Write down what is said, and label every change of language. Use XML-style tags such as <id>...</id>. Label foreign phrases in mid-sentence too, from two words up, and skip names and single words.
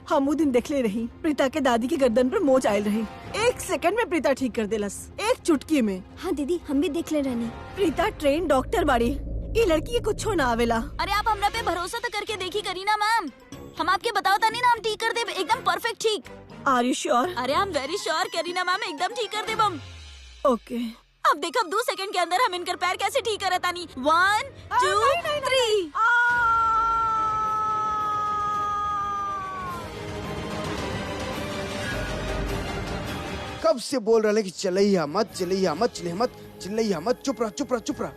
<bho>हम वो दिन देखले रही, प्रीता के दादी के गर्दन पर मोच आयल रही। 1 सेकंड में प्रीता ठीक कर देलस, एक चुटकी में। हाँ दीदी, हम भी देख ले रहनी। प्रीता ट्रेन डॉक्टर बाड़ी, ये लड़की के कुछ ना आवेला। अरे आप हमरा पे भरोसा तो करके देखी करीना मैम, हम आपके बताओ तानी ना, हम ठीक कर दे एकदम परफेक्ट ठीक।</bho> <en>Are you sure?</en> <bho>अरे</bho> <en>I am very sure</en> <bho>करीना मैम, एकदम ठीक कर देब हम। ओके। अब देखो 2 सेकंड के अंदर हम इनकर पैर कैसे ठीक करत तानी। 1 2 3। कब से बोल रहे कि चलैया मत, चलैया मत, चलैया मत, चिल्लैया मत, चुप रह, चुप रह, चुप रह।</bho>